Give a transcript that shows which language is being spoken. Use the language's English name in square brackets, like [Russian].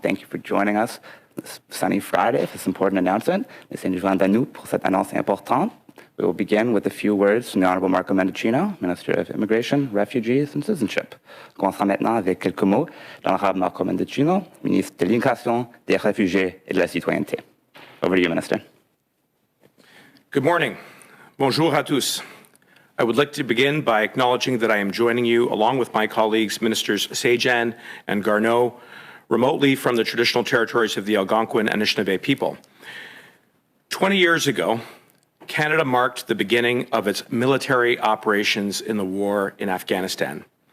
[English] Thank you for joining us this sunny Friday for this important announcement. [French] Merci de nous joindre à nous pour cette annonce importante. [English] We will begin with a few words from the Honorable Marco Mendicino, Minister of Immigration, Refugees and Citizenship. [French] On commencera maintenant avec quelques mots de l'Honorable Marco Mendicino, ministre de l'Immigration, des Réfugiés et de la Citoyenneté. [English] Over to you, Minister. Good morning. [French] Bonjour à tous. [English] I would like to begin by acknowledging that I am joining you, along with my colleagues, Ministers Sajjan and Garneau, remotely from the traditional territories of the Algonquin and Anishinaabe people. 20 years ago, Canada marked the beginning of its military operations in the war in Afghanistan.